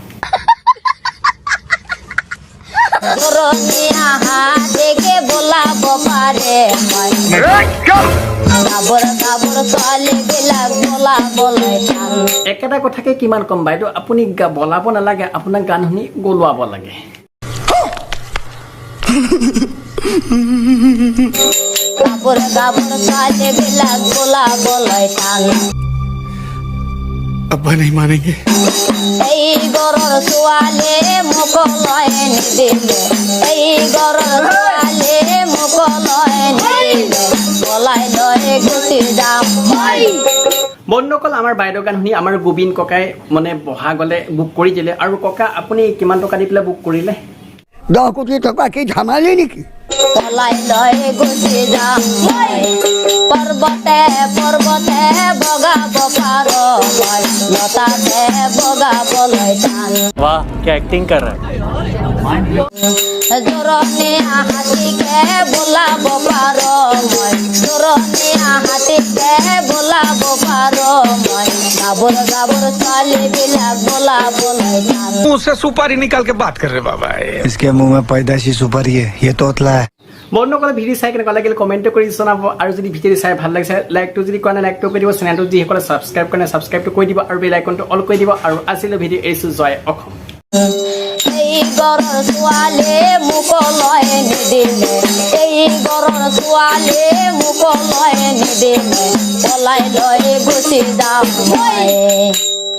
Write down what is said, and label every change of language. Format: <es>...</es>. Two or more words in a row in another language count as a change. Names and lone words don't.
<as>জোৰণী আহা দেখে বলাব পাৰে মই গাবৰ গাবৰ ছোৱালী বিলাক বলাবলৈ টান একেটা কথাকে কিমান কম বাইদেউ আপুনি বলাব নালাগে আপোনাক গান শুনি গলোৱাব লাগে গাবৰ গাবৰ ছোৱালী বিলাক বলাবলৈ টান</as> <hi>अब्बा नहीं मानेंगे</hi> <as>এই গৰৰ ছোৱালী মোক লয় নিদিলে এই গৰৰ ছোৱালী মোক লয় নিদিলে বলাই লৈ গুচি যাম বন্ধুসকল আমাৰ বাইদেউ গান শুনি আমাৰ গোবিন্দ ককাই মানে বহা গলে বুক কৰি দিলে আৰু ককা আপুনি কিমান টকা দি পেলাই বুক কৰিলে 10 কোটি টকা কি ঝামালি নেকি বলাই লৈ গুচি যাম পৰ্বতে পৰ্বতে বগাব পাৰো মই লতাতে বগাবলৈ টান</as> <hi>वाह क्या एक्टिंग कर रहा है</hi> <as>জোৰণী হাতীকে বোলাব পাৰো মই জোৰণী হাতীকে বোলাব পাৰো মই গাবৰ গাবৰ ছোৱালী বিলাক বোলাবলৈ টান</as> <hi>मुंह से सुपारी निकाल के बात कर रहे बाबा इसके मुंह में पैदाशी सुपारी है ये तोतला है</hi> <as>বন্ধুসকলে ভিডিঅ' চাই কেনেকুৱা লাগিল কমেণ্ট কৰি জনাব আৰু যদি ভিডিঅ'টো চাই ভাল লাগিছে লাইকটো যদি কৰা নাই লাইকটো কৰি দিব চেনেলটো যিসকলে ছাবস্ক্ৰাইব কৰা নাই ছাবস্ক্ৰাইবটো কৰি দিব আৰু বেল আইকনটো অল কৰি দিব আৰু আজিলৈ ভিডিঅ' এৰিছোঁ জয় অসম এই গৰৰ ছোৱালী মোক লয় নিদিলে এই গৰৰ ছোৱালী মোক লয় নিদিলে পলাই লৈ গুচি যাম মই</as>